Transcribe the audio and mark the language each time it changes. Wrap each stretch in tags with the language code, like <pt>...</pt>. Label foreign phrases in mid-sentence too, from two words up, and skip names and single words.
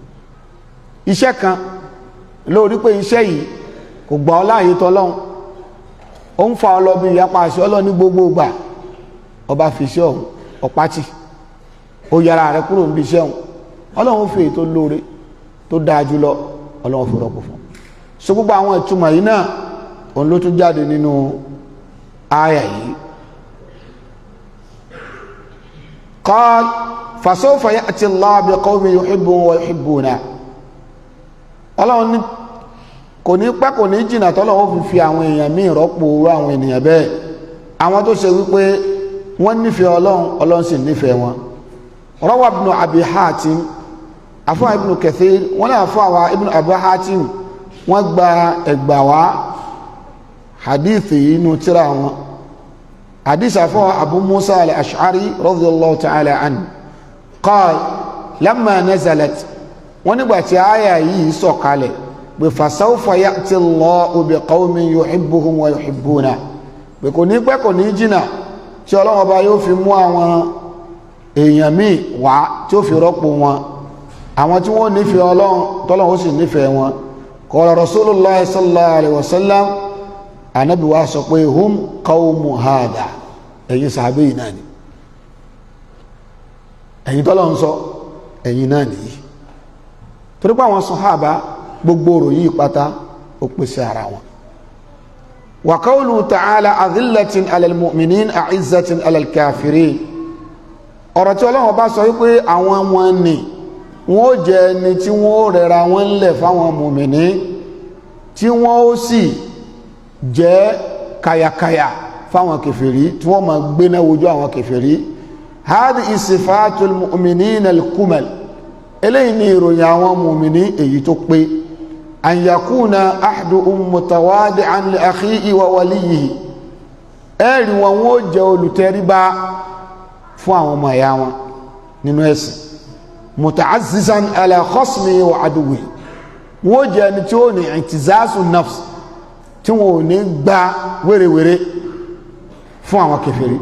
<yo>iṣẹ́ kan lórí pé iṣẹ́ yìí kò gbà ọ́ láàyè tọ́lọ́run, ó ń fa ọlọ́bí ìyapa àṣẹ ọlọ́run ní gbogbo ìgbà, ọba fi iṣẹ́ ọ̀hún ọ̀pátì, ó yára rẹ̀ kúrò níbi iṣẹ́ ọ̀hún, ọlọ́run ó fi èyí tó lóore tó dáa jù lọ, ọlọ́run fi rọ́pò fún. so gbogbo àwọn ìtumọ̀ yìí náà òun ló tún jáde nínú àyà yìí.</yo> <ar>قال فسوف يأتي الله بقوم يحبهم ويحبونه,</ar> <yo>ọlọ́run ní kò ní pẹ́ kò ní jìnnà tọ́lọ́run fi àwọn èèyàn míì rọ́pò àwọn ènìyàn bẹ́ẹ̀, àwọn tó ṣe wípé wọ́n nífẹ̀ẹ́ ọlọ́run sì nífẹ̀ẹ́ wọn.</yo> <ar>رواه ابن أبي حاتم, àfọwà ibn kathir,</ar> <yo>wọ́n náà àfọwà ibn abi hatim wọ́n gba ẹgbà wá hadith inú tírà wọn.</yo> <ar>hadith àfọwà أبو موسى الأشعري رضي الله تعالى عنه قال لما نزلت,</ar> <yo>wọ́n nígbà tí àyà yìí sọ̀kalẹ̀ pé</yo> <ar>فسوف يأتي الله بقوم يحبهم ويحبونه,</ar> <yo>pé kò ní pẹ́ kò ní jìnnà tí ọlọ́run ọba yóò fi mú àwọn èèyàn míì wá tí ó fi rọ́pò wọn, àwọn tí wọ́n nífẹ̀ẹ́ ọlọ́run tọ́lọ́run ó sì nífẹ̀ẹ́ wọn.</yo> <ar>قال رسول الله صلى الله عليه وسلم,</ar> <yo>ànábì wa sọ pé</yo> <ar>هم قوم هذا,</ar> <yo>ẹ̀yin sàábé yìí náà ni, ẹ̀yin tọ́lọ́run sọ ẹ̀yin náà nìyí. torí pé àwọn sàhábà gbogbo òròyìn pátá ó pèsè ara wọn.</yo> <ar>وقوله تعالى أذلة على المؤمنين أعزة على الكافرين,</ar> <yo>ọ̀rọ̀ tí ọlọ́run bá sọ wípé àwọn wọn ni wọ́n ó jẹ́ ẹni tí wọ́n ó rẹra wọn lẹ̀ fáwọn mùmìnì, tí wọ́n ó sì jẹ́ kàyàkàyà fáwọn kèfèrí, tí wọ́n máa gbéná wojú àwọn kèfèrí.</yo> <ar>هذه صفة المؤمنين الكمل,</ar> <yo>eléyìí ni ìròyìn àwọn mùmìnì èyí tó pé.</yo> <ar>أن يكون أحدهم متواضعا لأخيه ووليه,</ar> <yo>ẹ̀rí wọn ó jẹ́ olùtẹríba fún àwọn ọmọ ẹ̀yà wọn nínú ẹ̀sìn.</yo> <ar>متعززا على خصمه وعدوه,</ar> <yo>wọ́n jẹ́ ẹni tí ó ní ìtìzáṣù nafs, tí wọ́n ò ní gba wérewère fún àwọn kèfèrí.</yo>